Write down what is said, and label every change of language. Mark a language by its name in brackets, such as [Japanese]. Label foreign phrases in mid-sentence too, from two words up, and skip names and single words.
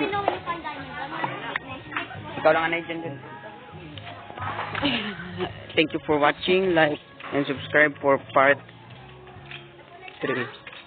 [English] You know when you find diamonds, I'm gonna [Hiligaynon] ikaw lang anay dyan. [English] Thank you for watching. Like and subscribe for part 3.